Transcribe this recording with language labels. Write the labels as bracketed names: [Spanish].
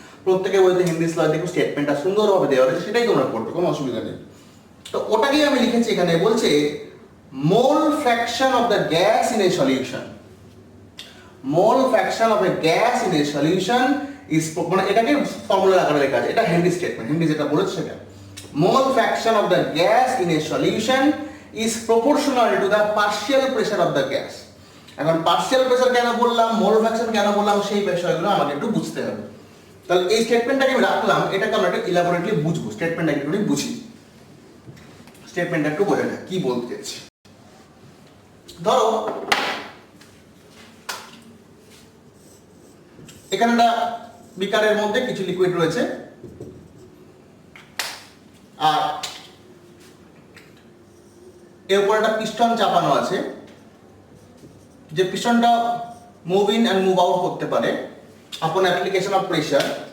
[Bangla] প্রত্যেকের বইতে হেনরিস ল দেখো স্টেটমেন্টটা সুন্দরভাবে দেওয়া আছে, সেটাই তোমরা করবে, কোনো অসুবিধা নেই। তো ওটাকেই আমি লিখেছি এখানে। বলছে [English] mole fraction of the gas in a solution, mole fraction of a gas in a solution is, [Bangla] মানে এটাকে ফর্মুলার আকারে লেখা আছে, এটা হেনরি স্টেটমেন্ট, হেনরি যেটা বলেছে সেটা। [English] Mole fraction of the gas in a solution is proportional to the partial pressure of the gas. [Bangla] এখন পার্শিয়াল প্রেসার কেন বললাম, মোল ফ্র্যাকশন কেন বললাম, সেই বিষয়গুলো আমাকে একটু বুঝতে হবে। তাহলে এই স্টেটমেন্টটাকে আমি রাখলাম, এটাকে আমরা একটু ইলাবোরেটলি বুঝবো, স্টেটমেন্টটাকে একটু বুঝি, স্টেটমেন্টটা একটু বোঝা যায় কি বলতে চাইছি। ধরো এখানে একটা বিকারের মধ্যে কিছু লিকুইড রয়েছে, আর এর উপর একটা পিস্টন চাপানো আছে, যে পিস্টনটা [English] move in and move out [Bangla] করতে পারে [English] Upon application of pressure.